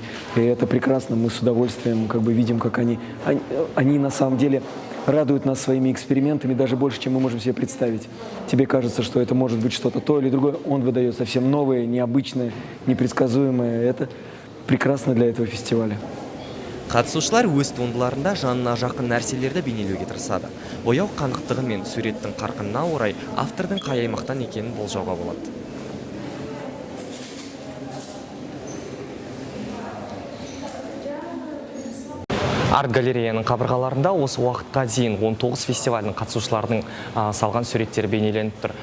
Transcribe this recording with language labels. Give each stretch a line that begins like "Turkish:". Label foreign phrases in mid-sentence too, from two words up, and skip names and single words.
Russian: И это прекрасно, мы с удовольствием видим, как они на самом деле радуют нас своими экспериментами даже больше, чем мы можем себе представить. Тебе кажется, что это может быть что-то то или другое, он выдает совсем новое, необычное, непредсказуемое. Это прекрасно для этого фестиваля.
Kazakh: Қатысушылар өз туындыларында жанына жақын нәрселерді бейнелеуге тырысады. Бояу қанықтығы мен суреттің қарқынына орай автордың қай аймақтан екенін болжауға болады. Арт-галереяның қабырғаларында осы уақытқа дейін 19 фестивалінің қатысушыларының салған суреттері бейнеленіп тұр.